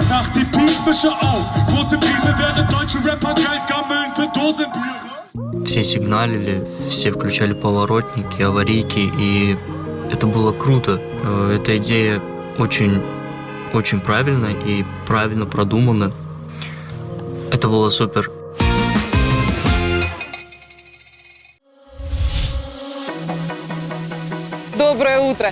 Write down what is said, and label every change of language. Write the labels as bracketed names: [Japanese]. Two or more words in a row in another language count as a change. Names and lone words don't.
[German] Mach die Peace-Mische auf, rote Briefe, während deutsche Rapper Geld gammeln für Dosenbiere. [Russian] Все сигналили, все включали поворотники, аварийки, и это было круто. Эта идея очень правильная и правильно продумана. Это было супер. Доброе утро!